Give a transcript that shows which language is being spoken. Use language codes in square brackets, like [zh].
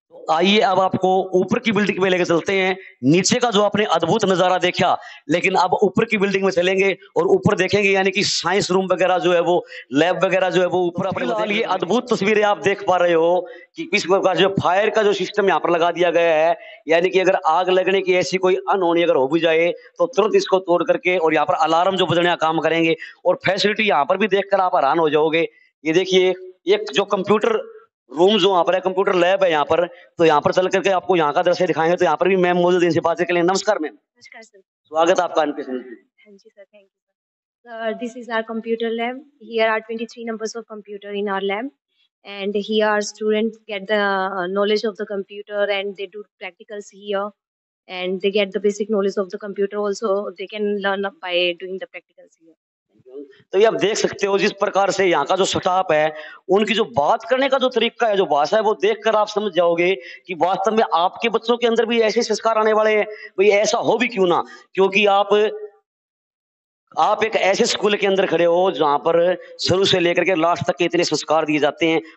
[hi] आइए अब आपको ऊपर की बिल्डिंग में लेके चलते हैं। नीचे का जो आपने अद्भुत नजारा देखा, लेकिन अब ऊपर की बिल्डिंग में चलेंगे और ऊपर देखेंगे, यानी कि साइंस रूम वगैरह जो है वो, लैब वगैरह जो है वो ऊपर अपने ये अद्भुत तस्वीरें आप देख पा रहे हो कि किस प्रकार जो फायर का जो सिस्टम यहाँ पर लगा दिया गया है, यानी कि अगर आग लगने की ऐसी कोई अनहोनी अगर हो भी जाए तो तुरंत इसको तोड़ करके और यहाँ पर अलार्म जो बजने का काम करेंगे। और फैसिलिटी यहाँ पर भी देखकर आप हैरान हो जाओगे। ये देखिए, एक जो कंप्यूटर रूम जो यहाँ पर है, कंप्यूटर लैब है यहाँ पर, तो यहाँ पर चल करके आपको यहाँ का दृश्य दिखाएंगे। तो यहाँ पर भी मैम मौजूद है, इनसे बात के लिए। नमस्कार मैम। नमस्कार सर। स्वागत है आपका एनपीएस। हाँ जी sir, thank you sir. [en] This is our computer lab. Here are 23 numbers of computer in our lab, and here our students get the knowledge of the computer, and they do practicals here, and they get the basic knowledge of the computer also. They can learn by doing the practicals here. [hi] तो ये आप देख सकते हो जिस प्रकार से यहाँ का जो स्टाफ है, उनकी जो बात करने का जो तरीका है, जो भाषा है, वो देखकर आप समझ जाओगे कि वास्तव में आपके बच्चों के अंदर भी ऐसे संस्कार आने वाले हैं। भाई ऐसा हो भी क्यों ना, क्योंकि आप एक ऐसे स्कूल के अंदर खड़े हो जहां पर शुरू से लेकर के लास्ट तक के इतने संस्कार दिए जाते हैं।